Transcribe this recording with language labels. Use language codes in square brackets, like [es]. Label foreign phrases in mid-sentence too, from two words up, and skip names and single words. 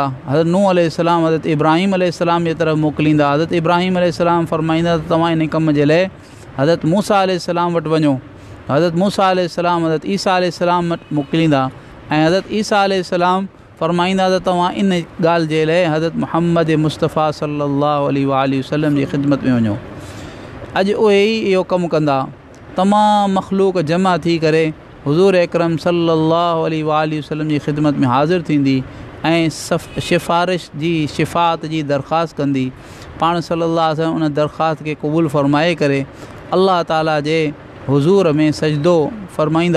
[sd] हज़रत नूह अलैहिस्सलाम हज़रत इब्राहिम अलैहिस्सलाम जे तरफ़ मोकिलींदा। हज़रत इब्राहिम अलैहिस्सलाम फ़रमाईंदा त तव्हां इन कम जे लाइ हज़रत मूसा अलैहिस्सलाम वटि वञो। हज़रत मूसा अलैहिस्सलाम हज़रत ईसा अलैहिस्सलाम वटि मोकिलींदा ऐं हज़रत ईसा अलैहिस्सलाम फ़रमाईंदा त तव्हां इन ॻाल्हि जे लाइ हज़रत मुहम्मद मुस्तफ़ा [ar] صلى الله عليه وسلم [sd] जी ख़िदमत में वञो। अॼु उहे ई इहो कमु कंदा। तमामु मख़लूक़ जमा थी करे हुज़ूर अकरम [ar] صلى الله عليه وسلم [sd] जी ख़िदमत में हाज़िर थींदी ऐं सिफ़ारिश जी शिफ़ात जी दरख़्वास्त कंदी। पाण [ar] صلى الله عليه وسلم [sd] उन दरख़्वास्त खे क़बूल फ़रमाए करे अल्लाह ताला जे हुज़ूर में सजदो फ़रमाईंदा।